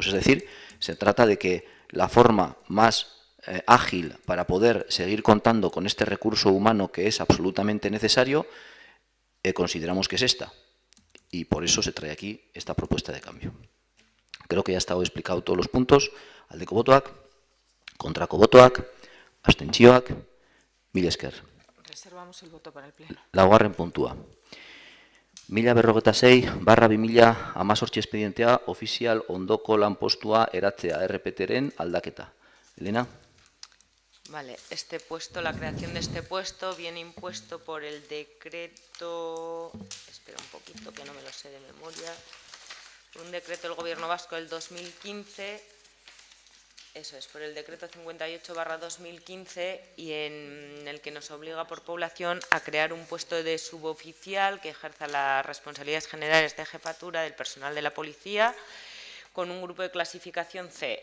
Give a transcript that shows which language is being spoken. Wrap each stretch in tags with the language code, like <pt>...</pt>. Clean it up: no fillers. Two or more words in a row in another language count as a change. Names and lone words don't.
<es>Es decir, se trata de que la forma más ágil para poder seguir contando con este recurso humano que es absolutamente necesario, consideramos que es esta. Y por eso se trae aquí esta propuesta de cambio. Creo que ya ha estado explicado todos los puntos.</es> <eu>Aldeko botoak, kontrako botoak, abstentzioak, mila esker.</eu> <es>Reservamos el voto para el pleno.</es> <eu>Laugarren puntua. 1046/2018 expedientea ofizial ondoko lanpostua eratzea RPT-ren aldaketa. Elena.</eu> <es>Vale, este puesto, la creación de este puesto viene impuesto por el decreto, espera un poquito que no me lo sé de memoria, un decreto del Gobierno Vasco del 2015, eso es, por el decreto 58/2015 y en el que nos obliga por población a crear un puesto de suboficial que ejerza las responsabilidades generales de jefatura del personal de la policía, con un grupo de clasificación C.</es>